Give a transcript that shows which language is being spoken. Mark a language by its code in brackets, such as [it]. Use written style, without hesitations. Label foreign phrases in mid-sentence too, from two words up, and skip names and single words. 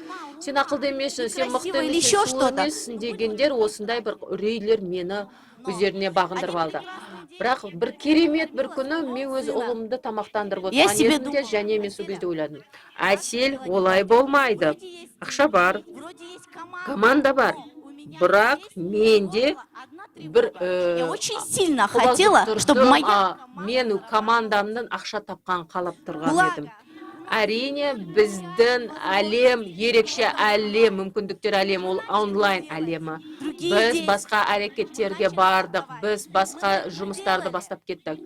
[kk] Сен ақылды емессің, сен мықты емессің, сұлу емессің дегендер осындай бір үрейлер мені өздеріне бағындырып алды. Бірақ бір керемет бір күні мен өз ұлымды тамақтандырып отырған едім де, және мен сол кезде ойладым. Әсел, олай болмайды. Ақша бар, команда бар. Бірақ менде бір [ru] я очень сильно хотела, чтобы [kk] мен командамның ақша тапқан қалап тұрған едім. Әрине, біздің әлем, ерекше әлем, мүмкіндіктер әлем, ол онлайн әлемі. Біз басқа әрекеттерге бардық, біз басқа жұмыстарды бастап кеттік.